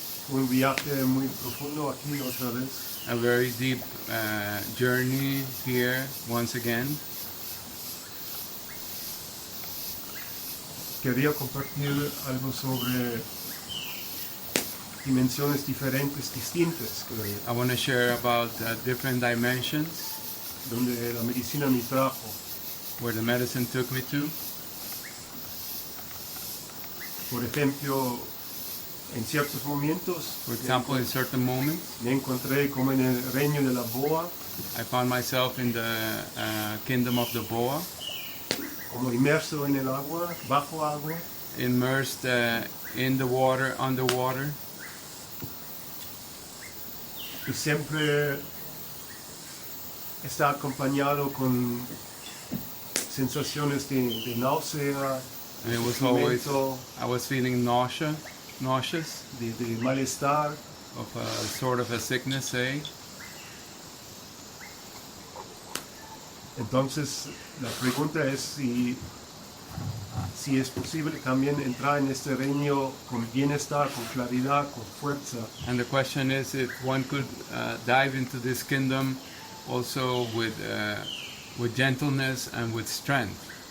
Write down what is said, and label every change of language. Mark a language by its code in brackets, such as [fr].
[es] Un viaje muy profundo aquí otra vez. [en] A very deep journey here once again. [es] Quería compartir algo sobre dimensiones diferentes, distintas, [en] I want to share about different dimensions [es] donde la medicina me trajo. [en] where the medicine took me to. [es] Por ejemplo, en ciertos momentos [en] For example, in certain moments, [es] me encontré como en el reino de la boa, [en] I found myself in the kingdom of the boa, [es] como inmerso en el agua, bajo agua, [en] immersed in the water, underwater, [es] y siempre está acompañado con sensaciones de náusea, [en] and it was always, [es] sufrimiento, [en] I was feeling nauseous, [es] de malestar, [en] of a sort of a sickness, say. [es] Entonces, la pregunta es si es posible también entrar en este reino con bienestar, con claridad, con fuerza. [en] And the question is if one could dive into this kingdom also with gentleness and with strength.